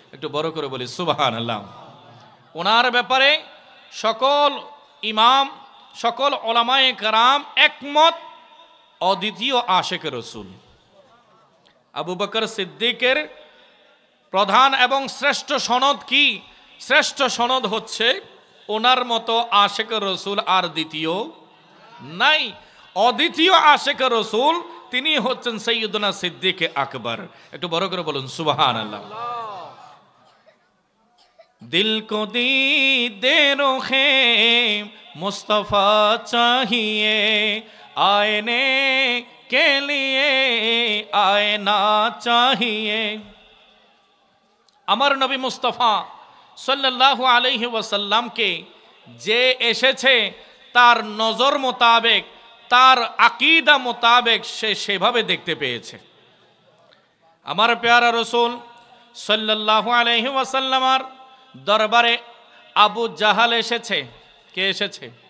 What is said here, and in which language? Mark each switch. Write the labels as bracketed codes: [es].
[bn] একটু বড় করে বলি সুবহানাল্লাহ। ওনার ব্যাপারে সকল ইমাম, সকল ওলামায়ে কেরাম একমত, অদ্বিতীয় আশিক রাসূল আবু বকর সিদ্দিকের প্রধান এবং শ্রেষ্ঠ সনদ কি? শ্রেষ্ঠ সনদ হচ্ছে ওনার মতো আশিক রাসূল আর দ্বিতীয় নাই। অদ্বিতীয় আশিক রাসূল তিনি হচ্ছেন সৈয়দনা সিদ্দিক আকবর। একটু বড় করে বলুন সুবহানাল্লাহ। [ur] दिल को दीदार है मुस्तफ़ा चाहिए, आईने के लिए आईना चाहिए। [bn] আমার নবী মুস্তাফা সাল্লাল্লাহু আলাইহি ওয়াসাল্লামকে যে এসেছে তার নজর মোতাবেক, তার আকীদা মোতাবেক সে সেভাবে দেখতে পেয়েছে। আমার প্যারা রাসূল সাল্লাল্লাহু আলাইহি ওয়াসাল্লামার দরবারে আবু জাহাল এসেছে। কে এসেছে?